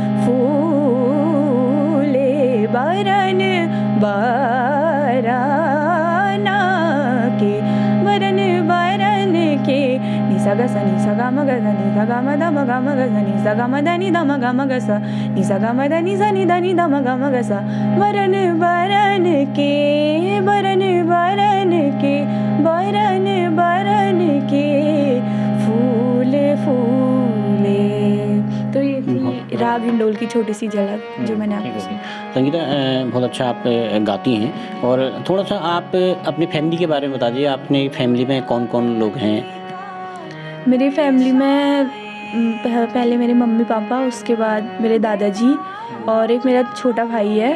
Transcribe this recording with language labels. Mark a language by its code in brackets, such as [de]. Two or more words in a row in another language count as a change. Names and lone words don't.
[hi] फूले, बरन बरन के, बरन बरन के नि सा ग सा नि सा ग म ग ध नि ध ग म ध म ग म ग ध नि सा ग म ध नि ध म ग म ग सा, नि सा ग म ध नि सा नि ध नि ध म ग म ग सा, बरन बरन के, बरन बरन के, बरन बरन के फूल फूले। तो ये थी राग हिंडोल की छोटी सी झलक जो मैंने आपको। संगीता, बहुत अच्छा आप गाती हैं, और थोड़ा सा आप अपनी फैमिली के बारे में बता दीजिए। अपनी फैमिली में कौन कौन लोग हैं? मेरी फैमिली में पहले मेरे मम्मी पापा, उसके बाद मेरे दादाजी, और एक मेरा छोटा भाई है।